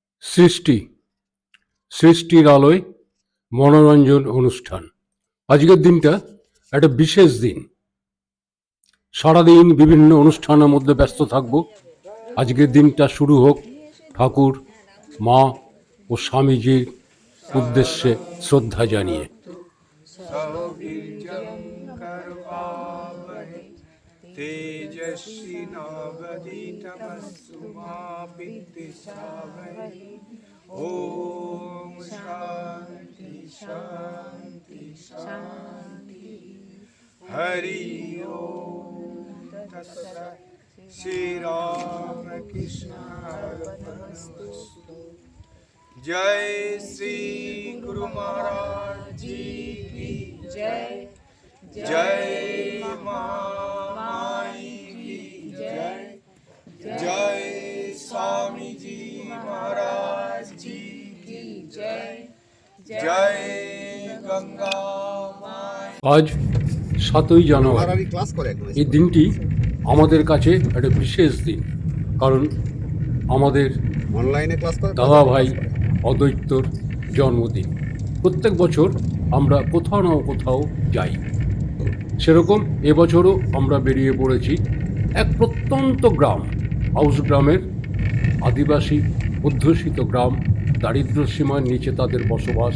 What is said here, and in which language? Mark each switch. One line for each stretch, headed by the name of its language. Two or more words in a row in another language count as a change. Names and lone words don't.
Bangla: সৃষ্টি সৃষ্টির আলোয় মনোরঞ্জন অনুষ্ঠান। আজকের দিনটা একটা বিশেষ দিন। সারাদিন বিভিন্ন অনুষ্ঠানের মধ্যে ব্যস্ত থাকব। আজকের দিনটা শুরু হোক ঠাকুর, মা ও স্বামীজির উদ্দেশ্যে শ্রদ্ধা জানিয়ে।
Sanskrit: तेजस्विनावधीतमस्तु मा विद्विषावहै। ओम शांति शांति शांति। हरि ओम तत्सत्। श्री राम कृष्ण अर्पणमस्तु।
Hindi: जय श्री गुरु महाराज जी की जय। जय माई की जय। जय स्वामी जी महाराज जी की जय। जय गंगा माई।
Bangla: আজ 7ই জানুয়ারি। এই দিনটি আমাদের কাছে একটা বিশেষ দিন, কারণ আমাদের
English: online class
Bangla: করে দাদা ভাই অদ্বৈতর জন্মদিন। প্রত্যেক বছর আমরা কোথাও না কোথাও যাই, সেরকম এবছরও আমরা বেরিয়ে পড়েছি এক প্রত্যন্ত গ্রাম, হাউস গ্রামের আদিবাসী অধ্যুষিত গ্রাম, দারিদ্র সীমার নিচে তাদের বসবাস।